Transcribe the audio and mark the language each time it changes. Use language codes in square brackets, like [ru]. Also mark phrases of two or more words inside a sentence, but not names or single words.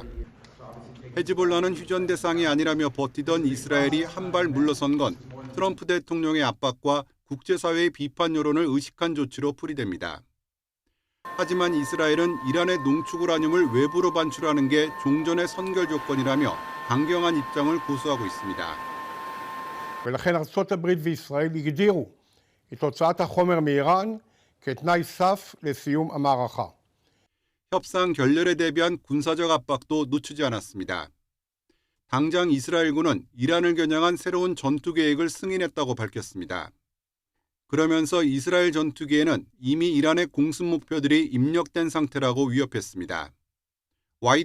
[ko] 헤즈볼라는 휴전 대상이 아니라며 버티던 이스라엘이 한 발 물러선 건 트럼프 대통령의 압박과 국제사회의 비판 여론을 의식한 조치로 풀이됩니다. 하지만 이스라엘은 이란의 농축 우라늄을 외부로 반출하는 게 종전의 선결 조건이라며 강경한 입장을 고수하고 있습니다. [he] ולכן ארצות הברית וישראל הגדירו את הוצאת החומר מאיראן כתנאי סף לסיום המערכה. [ko] 협상 결렬에 대비한 군사적 압박도 늦추지 않았습니다. 당장 이스라엘군은 이란을 겨냥한 새로운 전투 계획을 승인했다고 밝혔습니다. 그러면서 이스라엘 전투기에는 이미 이란의 공습 목표들이 입력된 상태라고 위협했습니다.